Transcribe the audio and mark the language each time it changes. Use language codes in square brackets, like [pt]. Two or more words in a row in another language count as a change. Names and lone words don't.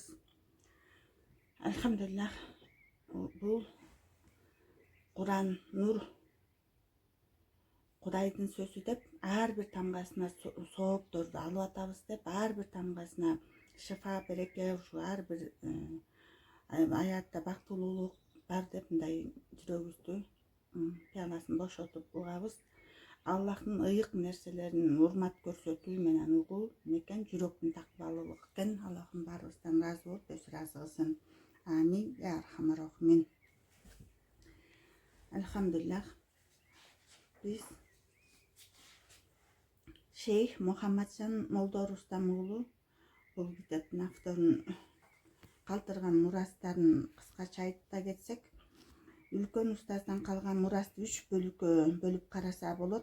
[ky] Алхамдулиллах, бул Куран нур Кудайдын сөзү деп ар бир тамгасына соопторду алып атабыз деп ар бир тамгасына шифа береке ушу ар бир аятта бактылуулук бар деп мындай жүрөгүбүздү пиаласын бошотуп угабыз. Аллахтын ыйык нерселерин урмат көрсөтүү менен угуу экен жүрөктүн такбалуулук экен. Аллахым баарыбыздан ыраазы болуп өз ыраазы кылсын. [ar] آمين يا أرحم الراحمين. [ky] Алхамдулиллах, биз Шейх Мухаммаджан Молдо Рустам уулу бул китептин авторунун калтырган мурастарын кыскача айта кетсек, үлкөн устаздан калган мурасты 3 бөлүккө бөлүп караса болот.